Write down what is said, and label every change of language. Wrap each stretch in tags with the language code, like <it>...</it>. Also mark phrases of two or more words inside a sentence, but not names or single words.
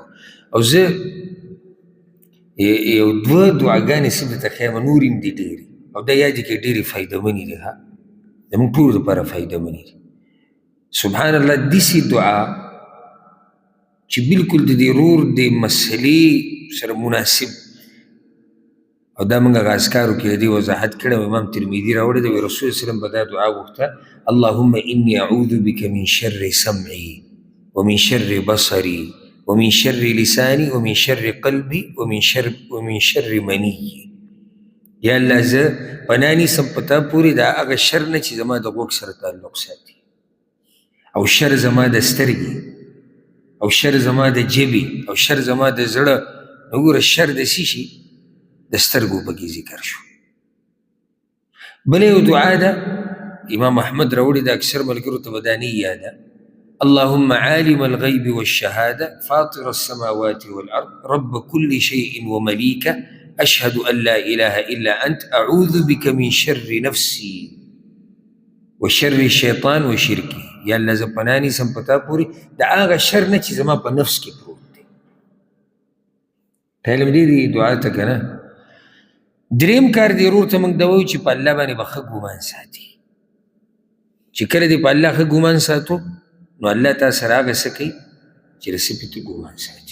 <ps>او زه یو دوه دعاګانې څه درته ښیم، نور هم دي ډېرې، او دا یاد کړې ډېرې فایدهمنې دي، زموږ ټولو دپاره فایدهمنې دي.</ps> <ar>سبحان الله</ar> <ps>داسې دعا چې بلکل د دې ورور د مسلې سره مناسب، او دا موږ هغه اذکارو کې د دې وضاحت کړی، امام ترمذي راوړی دی. رسول</ps> <ar>صلی الله علیه وسلم</ar> <ps>به دا دعا غوښته،</ps> <ar>اللهم انی اعوذ بک من شر سمعي ومن شر بصري ومن شر لساني ومن شر قلبي ومن شر مني.</ar> <ps>یا الله زه پناه نیسم په تا پورې د هغه شر نه چې زما د غوږ سره تعلق ساتي، او شر زما د سترګې، او شر زما د ژبې، او شر زما د زړه. نو ګوره شر د څه شي؟ د سترګو پکې ذکر شو. بله یو دعا ده امام احمد راوړې ده، اکثر ملګرو ته به دا نه یاده،</ps> <ar>اللهم عالم الغیب والشهاده فاطر السماوات والارض رب كل شيء ومليكه اشهد ان لا اله الا انت اعوذ بك من شر نفسي وشر الشيطان وشركه.</ar> <ps>یا الله زه پناه نیسم په تا پورې د هغه شر نه چې زما په نفس کې پروت دی. علم دې دعا ته که نه. دریم کار دی ورور ته موږ دا وایو چې په الله باندې به ښه ګمان ساتي. چې کله دې په الله ښه ګمان ساتو، نو الله تا سره هغه څه کوي چې رسې پې ته ګمان ساتي.</ps>